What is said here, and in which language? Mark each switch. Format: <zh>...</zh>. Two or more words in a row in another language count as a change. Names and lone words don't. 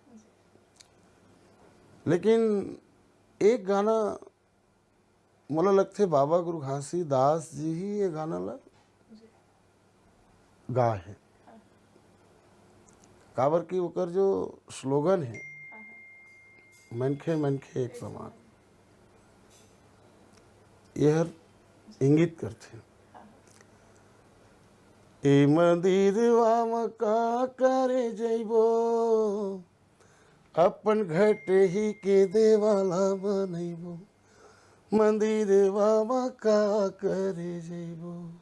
<hne>लेकिन एक गाना मोला लगते बाबा गुरु घासीदास जी ही ये गाना ला गा है। काबर की ओकर जो स्लोगन है, मनखे मनखे एक समान, यह इंगित करते हैं। ए मंदिरवा में का करे जइबो, अपन घट ही के देवाला बनैबो, मंदिरवा में का करे जइबो।</hne>